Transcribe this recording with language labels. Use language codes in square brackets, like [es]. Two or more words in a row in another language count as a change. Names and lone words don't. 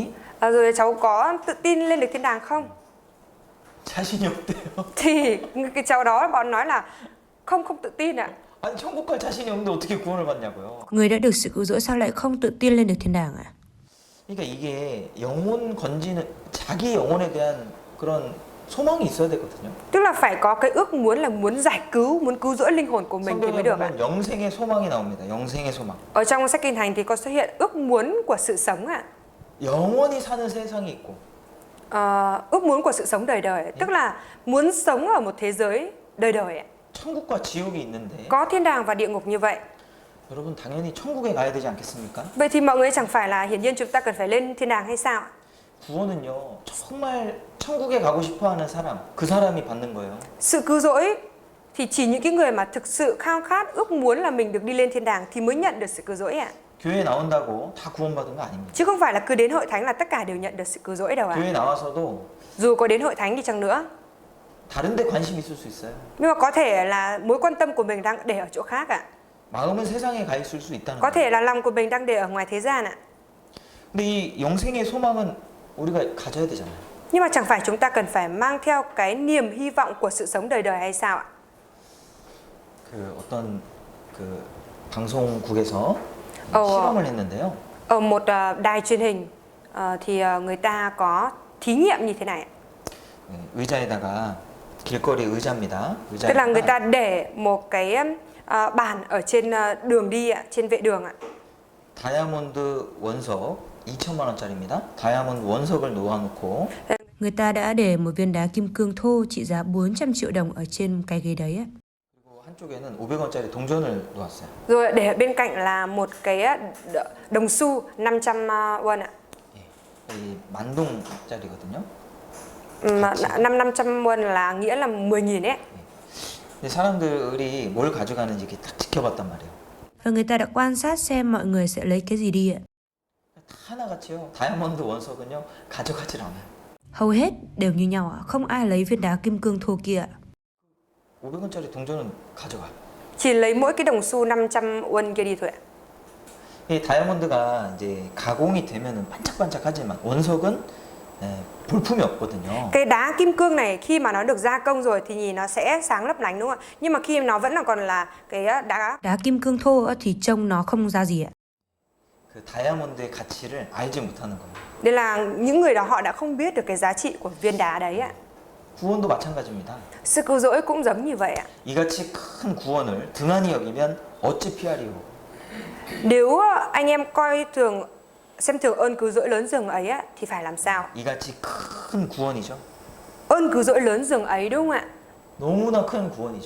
[vi] Rồi cháu có tự tin lên được thiên đàng không? [ko] 자신이 없대요. [vi] Thì cái cháu đó bọn nói là không tự tin ạ. [ko] 아니 천국 갈 자신이 없는데 어떻게 구원을 받냐고요? [vi] Người đã được sự cứu rỗi sao lại không tự tin lên được thiên đàng ạ? [ko] 그러니까 이게 영혼 건지는 자기 영혼에 대한 그런 소망이 있어야 되거든요. [vi] Tức là phải có cái ước muốn là muốn giải cứu, muốn cứu rỗi linh hồn của mình thì mới [ko] 성경에 [vi] được ạ. [ko] 보면 영생의 소망이 나옵니다. 영생의 소망. [vi] Ở trong sách Kinh Thánh thì có xuất hiện ước muốn của sự sống ạ. [ko] 영원히 사는 세상이 있고 [vi] Ước muốn của sự sống đời đời, tức là muốn sống ở một thế giới đời đời ạ. [ko] 천국과 지옥이 있는데 [vi] Có thiên đàng và địa ngục như vậy. [ko] 여러분 당연히 천국에 가야 되지 않겠습니까? [vi] Vậy thì mọi người chẳng phải là hiển nhiên chúng ta cần phải lên thiên đàng hay sao? [ko] 구원은요 정말 천국에 가고 싶어하는 사람 그 사람이 받는 거예요. [vi] Sự cứu rỗi thì chỉ những cái người mà thực sự khao khát ước muốn là mình được đi lên thiên đàng thì mới nhận được sự cứu rỗi ạ. [ko] 교회 나온다고 다 구원받은 거 아닙니다. [vi] Chứ không phải là cứ đến hội thánh là tất cả đều nhận được sự cứu rỗi đâu ạ. [ko] 교회 나와서도 [vi] Dù có đến hội thánh đi chăng nữa, [ko] 다른 데 관심 있을 수 있어요. [vi] nhưng mà có thể là mối quan tâm của mình đang để ở chỗ khác ạ. [ko] 마음은 세상에 가 있을 수 있다는 [vi] Có [ko] 거예요. [vi] thể là lòng của mình đang để ở ngoài thế gian ạ. [ko] 근데 이 영생의 소망은 우리가 가져야 되잖아요. [vi] Nhưng mà chẳng phải chúng ta cần phải mang theo cái niềm hy vọng của sự sống đời đời hay sao ạ? [ko] 그 어떤 그 방송국에서 어. 실험을 했는데요. [vi] Ở một đài truyền hình thì người ta có thí nghiệm như thế này ạ. [ko] 의자에다가 길거리 의자입니다. [vi] Tức là người [ko] 의자에다가 [vi] ta để một cái bàn ở trên đường đi ạ, trên vệ đường ạ. [ko] 다이아몬드 원석 2천만 원짜리입니다. 다이아몬드 원석을 놓아놓고 [vi] Người ta đã để một viên đá kim cương thô trị giá 400 triệu đồng ở trên cái ghế đấy ạ. [ko] 그리고 한쪽에는 500원짜리 동전을 놓았어요. [vi] Rồi để bên cạnh là một cái đồng xu 500 won ạ. [ko] 이 만동짜리거든요. [vi] 500 won là nghĩa là 10.000 ấy. [ko] 근데 사람들이 뭘 가져가는지 이렇게 딱 지켜봤단 말이에요. [vi] Và người ta đã quan sát xem mọi người sẽ lấy cái gì đi ạ. [ko] 다 하나같이요. 다이아몬드 원석은요 가져가질 않아요. [vi] Hầu hết đều như nhau ạ, không ai lấy viên đá kim cương thô kia ạ. [ko] 500원짜리 동전은 가져가요. [vi] Chỉ lấy mỗi cái đồng xu 500 won kia đi thôi ạ. [ko] 이 다이아몬드가 이제 가공이 되면은 반짝반짝하지만 원석은 볼품이 없거든요. [vi] Cái đá kim cương này khi mà nó được gia công rồi thì nhìn nó sẽ sáng lấp lánh đúng không ạ? Nhưng mà khi nó vẫn là còn là cái đá Đá kim cương thô ạ, thì trông nó không ra gì ạ. [ko] 그 다이아몬드의 가치를 알지 못하는 거예요. [vi] Nên là những người đó họ đã không biết được cái giá trị của viên đá đấy ạ. [ko] 구원도 마찬가지입니다. [vi] Sự cứu rỗi cũng giống như vậy ạ. [ko] 이같이 큰 구원을 등한히 여기면 어찌 피하리요. [vi] Nếu anh em xem thường ơn cứu rỗi lớn dường ấy á, thì phải làm sao? [ko] 이같이 큰 구원이죠. [vi] Ơn cứu rỗi lớn dường ấy đúng không ạ? [ko] 너무나 큰 구원이죠.